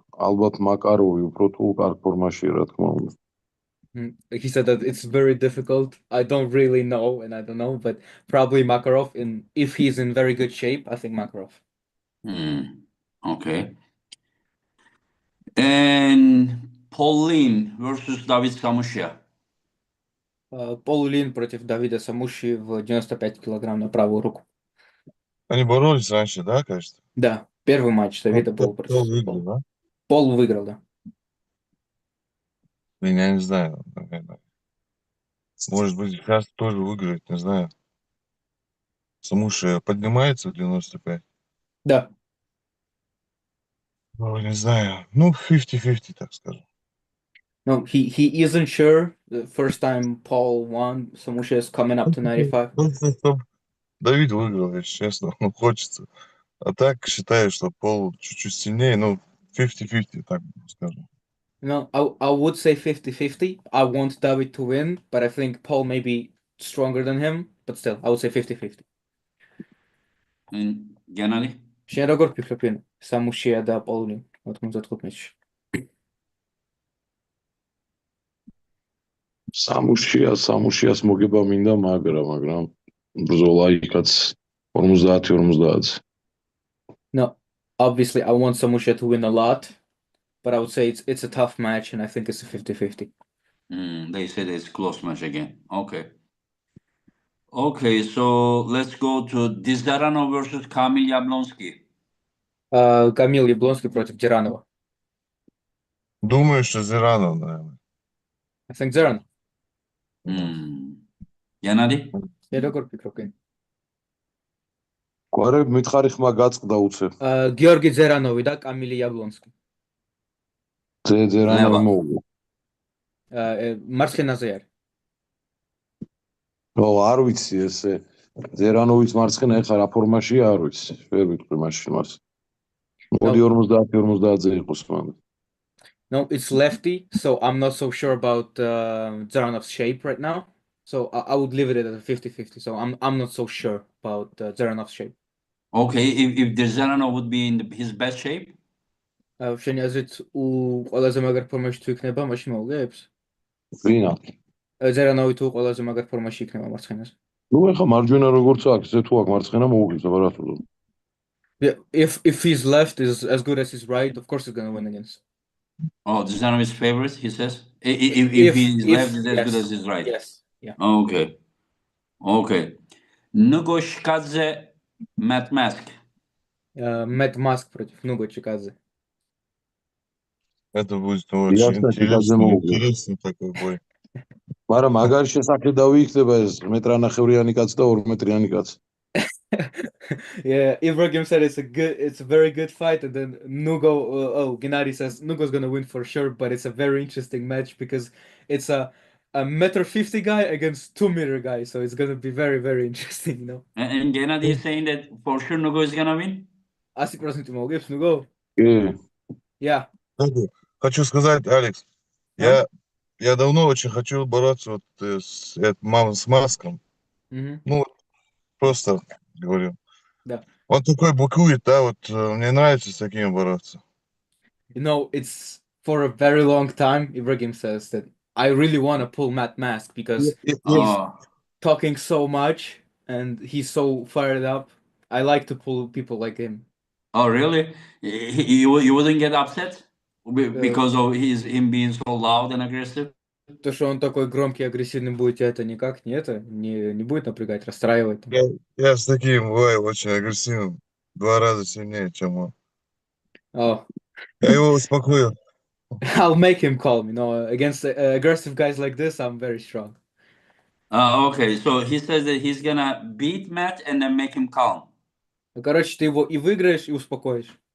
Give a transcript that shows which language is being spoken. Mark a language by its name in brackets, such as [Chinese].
[Georgian] ალბათ მაკაროვი უფრო თუ კარგ ფორმაშია, რა თქმა უნდა. [English] He said that it's very difficult. I don't really know, and I don't know, but probably Makarov. If he's in very good shape, I think Makarov. Okay. And Pauline versus David Samushia. [Russian] Полулин против Давида Самуши в 95 килограмм на правую руку. Они боролись раньше, да, кажется? Да, первый матч Давида был Пол против выиграл, да? Пол выиграл, да. Блин, я не знаю. Наверное. Может быть, сейчас тоже выиграет, не знаю. Самуши поднимается в 95? Да. Ну, не знаю. Ну, 50-50, так скажем. [English] No, he isn't sure. The first time Paul won, Samusha is coming up to 95. [Russian] Чтоб Давид выиграл, если честно. Ну, хочется. А так считаю, что Пол чуть-чуть сильнее. Ну, 50-50, так скажем. [English] No, I would say 50-50. I want David to win, but I think Paul may be stronger than him. But still, I would say 50-50. And Gennady? [Georgian] შენ როგორ ფიქრობ, სამუშია და პოლონი 95 მეჩში? სამუშიას მოგება მინდა, მაგრამ ბრძოლა იქაც 50-50. [English] No, obviously I want Samusha to win a lot, but I would say it's a tough match, and I think it's a 50-50. They said it's close match again. Okay, so let's go to Dizarano versus Kamil Yablonsky. [Russian] Камил Яблонский против Диранова. Думаю, что Зиранов, наверное. [English] I think Diranov. Gennady? [Georgian] შენ როგორ ფიქრობ? გვარებ მითხარი ხმა გაწყდა უცებ. გიორგი ზერანოვი და კამილი იაბლონსკი. ძერანოვი მოუგო. მარცხენაზე არის. არ ვიცი ესე. ზერანოვის მარცხენა ეხლა რა ფორმაშია, არ ვიცი. ვერ ვიტყვი მაშინ მას. მოდი 50-50-ზე იყოს მანდ. [English] No, it's lefty, so I'm not so sure about Zeranov's shape right now. So I would leave it at a 50-50. So I'm not so sure about Zeranov's shape. Okay, if Dizarano would be in his best shape? [Georgian] შენი აზრით ყველაზე მაგარ ფორმაში თუ იქნება, მაშინ მოუგებს? ვინა? ზერანოვი თუ ყველაზე მაგარ ფორმაში იქნება მარცხენაზე. ნუ ეხლა მარჯვენა როგორც აქვს, ესე თუ აქვს მარცხენა მოუგებს, აბა რა თქმა უნდა. [English] Yeah, if his left is as good as his right, of course he's gonna win against. Oh, Dizarano is favorite, he says? If his left is as good as his right? Yes, yeah. Okay. Nugoshkadze, Matt Mask. [Russian] Matt Mask против Нуго Чикадзе. Это будет очень интересный такой бой. [Georgian] მაგრამ მაგარი შესაძლებელი იქნება ეს მეტრანახევრიანი კაცი და 2 მეტრიანი კაცი. [English] Yeah, Ibragim said it's a very good fight, and then Gennady says Nugo's gonna win for sure, but it's a very interesting match because it's a 1.50 guy against 2 meter guy, so it's gonna be very, very interesting, you know. And Gennady is saying that for sure Nugo is gonna win? [Russian] 100% могешь, Nugo? [English] Yeah. [Russian] Хочу сказать, Алекс, я давно очень хочу бороться вот с Маском. Ну, просто говорю. Да. Он такой быкует, да, вот мне нравится с такими бороться. [English] You know, it's for a very long time, Ibragim says that I really want to pull Matt Mask because he's Oh, talking so much and he's so fired up. I like to pull people like him. oh, really? You wouldn't get upset Э, because of him being so loud and aggressive? [Russian] То, что он такой громкий, агрессивный будет, тебя это никак не будет напрягать, расстраивать. Там. Я с таким бываю очень агрессивным. 2 раза сильнее, чем он. Oh, Я его успокоил. [English] I'll make him calm. You know, against aggressive guys like this, I'm very strong. Okay, so he says that he's gonna beat Matt and then make him calm. [Russian] Ну, короче, ты его и выиграешь, и успокоишь.